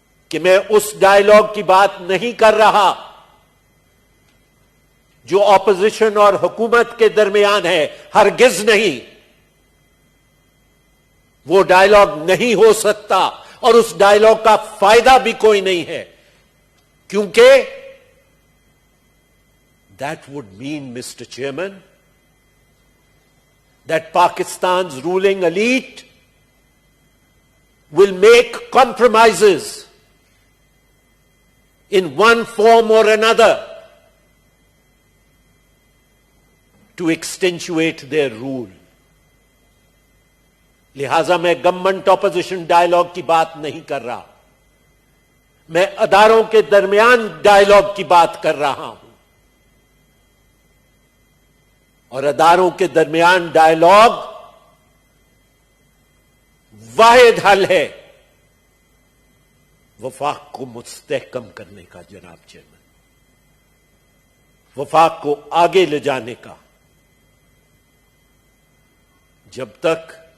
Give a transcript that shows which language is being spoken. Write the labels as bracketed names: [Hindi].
[Urdu] کہ میں اس ڈائیلاگ کی بات نہیں کر رہا جو اپوزیشن اور حکومت کے درمیان ہے، ہرگز نہیں، وہ ڈائیلاگ نہیں ہو سکتا، اور اس ڈائیلاگ کا فائدہ بھی کوئی نہیں ہے، کیونکہ [English] that would mean, Mr. Chairman, that Pakistan's ruling elite will make compromises in one form or another to extenuate their rule. [Urdu] لہذا میں گورنمنٹ اپوزیشن ڈائیلاگ کی بات نہیں کر رہا، میں اداروں کے درمیان ڈائیلاگ کی بات کر رہا ہوں، اور اداروں کے درمیان ڈائیلاگ واحد حل ہے وفاق کو مستحکم کرنے کا جناب چیئرمین، وفاق کو آگے لے جانے کا۔ جب تک